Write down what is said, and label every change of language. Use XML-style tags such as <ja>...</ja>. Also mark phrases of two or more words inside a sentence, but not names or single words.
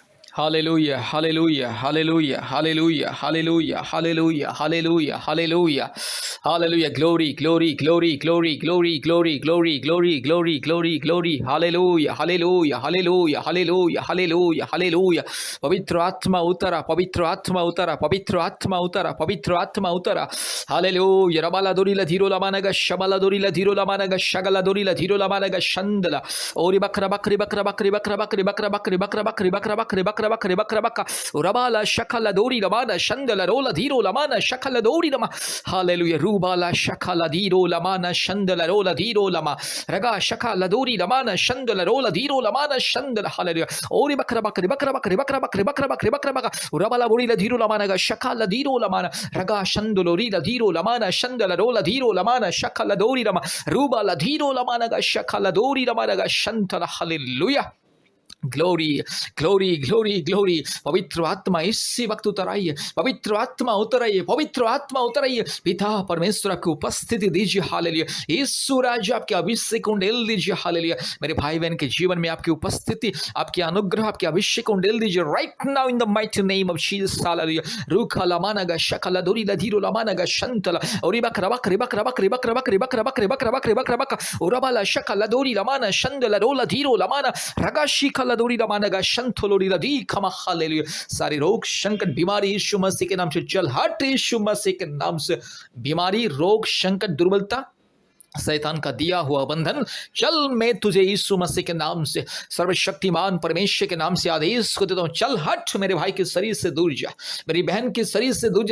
<en>Hallelujah, hallelujah, hallelujah, hallelujah, hallelujah, hallelujah, hallelujah, hallelujah, hallelujah, glory, glory, glory, glory, glory, glory, glory, glory, glory, glory, glory, hallelujah, hallelujah, hallelujah, hallelujah, hallelujah, hallelujah.</en> <hi>पवित्र आत्मा उतरा, पवित्र आत्मा उतरा, पवित्र आत्मा उतरा, पवित्र आत्मा उतरा.</hi> <en>Hallelujah. Rabala dorila dhiro lamanaga shabala dorila dhiro lamanaga shagala dorila dhiro lamanaga shandala. Ori bakra bakri bakra bakri bakra bakri bakra bakri bakra bakri bakra bakri bakra bakri bakra bakra. Urabala shakala dori lamana shandala rola dhiro lamana shakala dori lama. Hallelujah. Rubala shakala dhiro lamana shandala rola dhiro lama. Raga shakala dori lamana shandala rola dhiro lamana shandala. Hallelujah. Ori bakra bakri bakra bakri bakra bakri bakra bakri bakra bakra. Urabala borila dhiro lamanaga shakala dhiro lamana. Raga shandolori la dhiro lamana shandala rola dhiro lamana shakala dori lama. Ruba la dhiro lamana ga shakala dori lamana ga shantala. Hallelujah. glory glory glory glory.</en> <hi>पवित्र आत्मा इसी वक्त उतर आइए, पवित्र आत्मा उतर आइए, पवित्र आत्मा उतर आइए. पिता परमेश्वर की उपस्थिति दीजिए. हालेलुया. यीशु राजा आपके अभिषेक को डेल दीजिए. हालेलुया. मेरे भाई बहन के जीवन में आपकी उपस्थिति, आपके अनुग्रह, आपके अभिषेक को डेल दीजिए</hi> <en>right now in the mighty name of Jesus.</en> <hi>हालेलुया. रूखा लमाना गा शकला दोरी ला धीरो लमाना गा शंतला और रिबक रबक रिबक रबक रिबक रबक रिबक रबक रिबक रबक रिबक रबक उरबाला शकला दोरी लमाना शंदला रोला धीरो लमाना रगा शिखला दोरी लमाना गा शंतलोरी ला दी खमा. हालेलुया. सारी रोग संकट बीमारी यीशु मसीह के नाम से चल हट. यीशु मसीह के नाम से बीमारी, रोग, संकट, दुर्बलता, शैतान का दिया हुआ बंधन चल. मैं तुझे यीशु मसीह के नाम से, सर्वशक्तिमान परमेश्वर के नाम से आदेश को देता हूं. चल हट मेरे भाई के शरीर से दूर जा, मेरी बहन के शरीर से दूर जा.</hi>